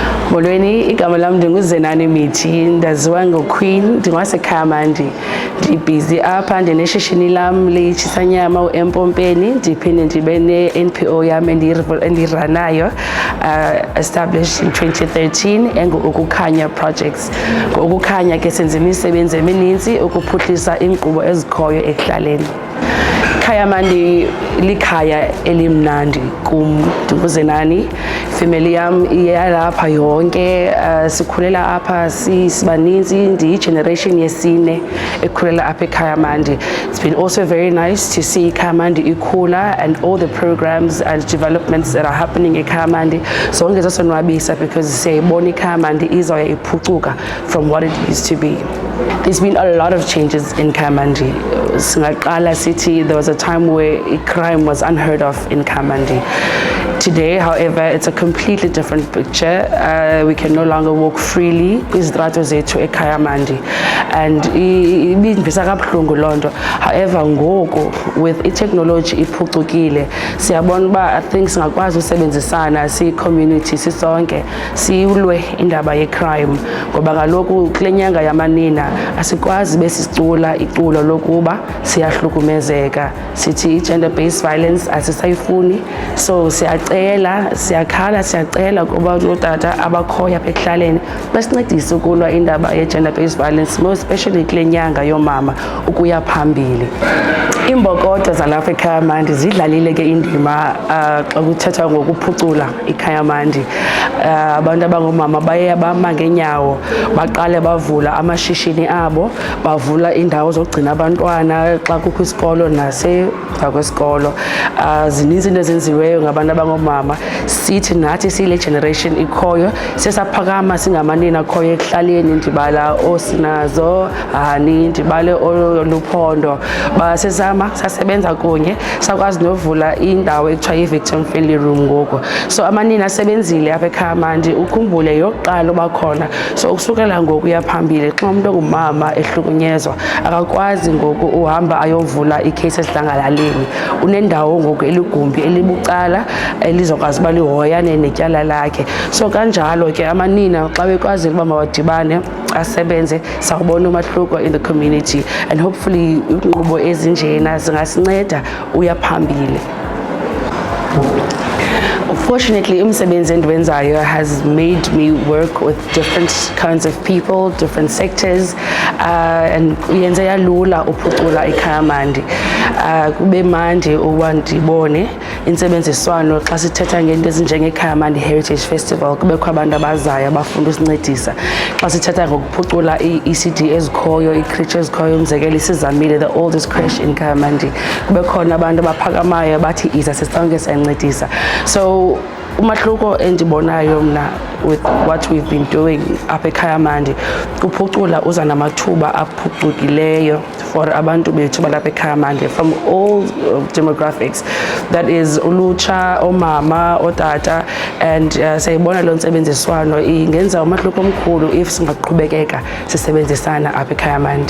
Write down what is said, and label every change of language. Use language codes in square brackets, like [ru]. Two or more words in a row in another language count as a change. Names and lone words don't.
[xh] Molweni, igama lam ndinguZenani Mithi, ndaziwa ngoQueen, ndingowasekhaya mandi. Ndibhizi apha ndineshishini lam litshisanyama eMpompeni, ndiphinde ndibe ne-NPO yam endiranayo, [en] established in 2013 engu-Ukukhanya projects. [xh] Ukukhanya ke senza imisebenzi emininzi ukuphuhlisa iinkqubo ezikhoyo ekuhlaleni. Khaya mandi likhaya elimnandi kum, ndinguZenani. Family yam iyalapha yonke, sikhulela apha sibaninzi, ndiyi-generation yesine ekhulela apha ekhaya mandi. [en] It's been also very nice to see ikhaya mandi ikhula and all the programs and developments that are happening ekhaya mandi. [xh] Zonke zasonwabisa because siyayibona ikhaya mandi izoya iphucuka [en] from what it used to be. There's been a lot of changes in Kamandi. Singaqala City, there was a time where crime was unheard of in Kamandi. Today, however, it's a completely different picture. We can no longer walk freely. [xh] Izdrato zethu ekhaya mandi, and ibindivisa kabuhlungu lonto. However, ngoku [en] with technology [xh] iphucukile, siyabona uba [en] I think [xh] singakwazi usebenzisana si-community sisonke silwe indaba ye-crime, ngoba kaloku kule nyanga yamanina asikwazi besicula iculo lokuba siyahlukumezeka, sithi i- [en] gender-based violence [xh] asisayifuni. So siyacela kuba otata abakhoya apha ekuhlaleni basincedise ukulwa indaba ye- [en] gender-based violence, more especially [xh] kule nyanga yoomama ukuya phambili. Iimbokodo zalapha ekhaya mandi zidlalile ke indima xa kuthethwa ngokuphucula ikhaya mandi. Abantu abangoomama baye bama ngeenyawo baqale bavula amashishini abo, bavula iindawo zokugcina abantwana xa kukho isikolo nasemva kwesikolo. Zininzi into ezenziweyo ngabantu abangoomama. Sithi nathi siyile generation ikhoyo sesaphakama singamanina akhoyo ekuhlaleni, ndibala oSinazo, Hani, ndibale oLuphondo, sasebenza kunye sakwazi novula indawo ekuthiwa yi- [en] victim friendly room [xh] ngoku. So amanina asebenzile apha ekhaya mandi, ukhumbule yokuqala bakhona. So ukusukela ngoku uyaphambili xa umuntu ongumama ehlukunyezwa akakwazi ngoku uhamba ayovula i-case esidlangalaleni. Unendawo ngoku eligumbi elibucala elizokwazi uba lihoyane netyala lakhe. So kanjalo ke amanina xa bekwazile uba mawadibane asebenze, sawubona umahluko [en] in the community, [xh] and hopefully inkqubo ezinjena zingasinceda uya phambili. [en] Fortunately, [xh] umsebenzi endiwenzayo [en] has made me work with different kinds of people, different sectors, and [xh] yenze yalula uphucula ikhaya mandi. Kube mandi uba ndibone intsebenziswano xa sithetha ngento ezinjengekhaya mandi Heritage Festival, kubekho abantu abazayo abafunda usincedisa. Xa sithetha ngokuphucula i-ECD ezikhoyo, ii-creche ezikhoyo, umzekelo isizamile, [en] the oldest creche in Khaya mandi, [xh] kube khona abantu abaphakamayo bathi iza sisonke siyancedisa. So umahluko endibonayo mna [en] with what we've been doing [xh] apha ekhaya mandi, kuphucula uza namathuba aphucukileyo for abantu bethu balapha ekhaya mandi [en] from all demographics, that is [xh] ulutsha, omama, otata, and sayibona loo ntsebenziswano ingenza umahluko omkhulu if singaqhubekeka sisebenzisana apha ekhaya mandi.